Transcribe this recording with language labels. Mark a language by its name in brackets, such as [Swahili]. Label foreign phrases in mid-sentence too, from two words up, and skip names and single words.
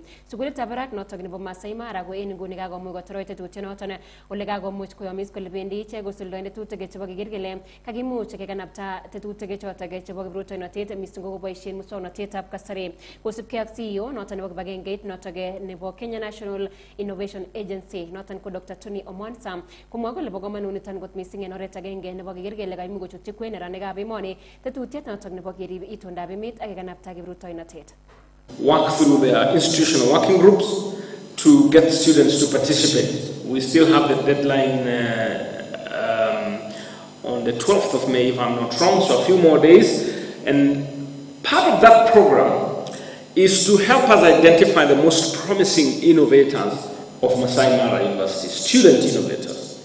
[Kipsigis] Sugulitab barak noto nebo Masai Mara ko en nguni kakomuch kotoroi tetutiet noton ole kakomuch koyomis kole bendi ichek kosuldoen tetutik chebo kele kakimuch kekanapta tetutik chotok chebo kiprutoinotet mising ko koboisien muswoknotetab kasari kosubkei ak CEO noton nebo kibagengeit notok nebo Kenya National Innovation Agency noton ko Dr. Tony Omonsa komwa kole bo komonut niton kot mising en oret agenge nebo keker kele kaimuch kochutyi kwen neranikab emoni tetutiet notok nebo kerib itondab emet ak kekanapta kiprutoinotet. [English] Work through their institutional working groups to get students to participate. We still have the deadline on the 12th of May, if I'm not wrong, so a few more days. And part of that program is to help us identify the most promising innovators of Masai Mara University, student innovators.